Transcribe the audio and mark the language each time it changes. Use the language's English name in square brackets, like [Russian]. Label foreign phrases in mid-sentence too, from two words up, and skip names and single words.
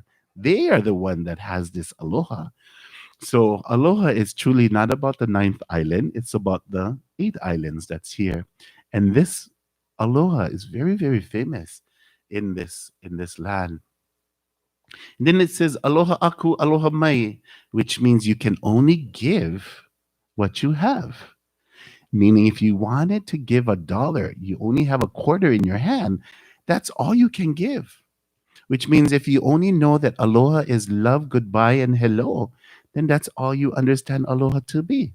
[English] They are the one that has this aloha. So aloha is truly not about the ninth island. It's about the 8 islands that's here. And this aloha is very, very famous in this land. And then it says [Hawaiian] aloha aku, aloha mai, [English] which means you can only give what you have. Meaning, if you wanted to give $1, you only have a quarter in your hand. That's all you can give. Which means if you only know that aloha is love, goodbye, and hello, then that's all you understand aloha to be.